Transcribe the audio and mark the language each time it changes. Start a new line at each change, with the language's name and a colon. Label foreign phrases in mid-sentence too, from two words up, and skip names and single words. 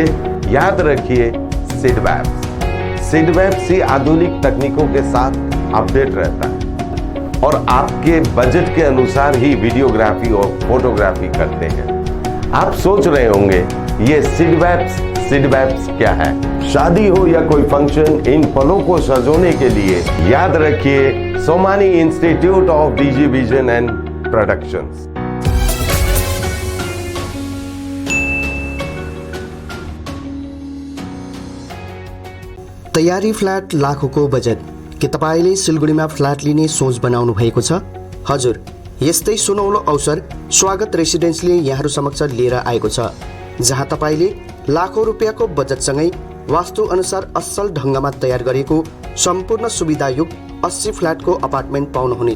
Hindi: याद रखिए सिडवैप्स ही आधुनिक तकनीकों के साथ अपडेट रहता है और आपके बजट के अनुसार ही वीडियोग्राफी और फोटोग्राफी करते हैं। आप सोच रहे होंगे ये सिडवैप्स क्या है? शादी हो या कोई फंक्शन, इन पलों को सजोने के लिए याद रखिए सोमानी इंस्टीट्यूट ऑफ डीजी विजन एंड प्रोडक्शंस।
Nepali: तयारी फ्ल्याट लाखौंको बजेट के तपाईँले सिलगढीमा फ्ल्याट लिने सोच बनाउनु भएको छ? हजुर, यस्तै सुनौलो अवसर स्वागत रेसिडेन्सले यहाँहरू समक्ष लिएर आएको छ, जहाँ तपाईँले लाखौं रुपियाँको बजेटसँगै वास्तु अनुसार असल ढङ्गमा तयार गरेको सम्पूर्ण सुविधायुक्त 80 फ्ल्याटको अपार्टमेन्ट पाउनुहुनेछ।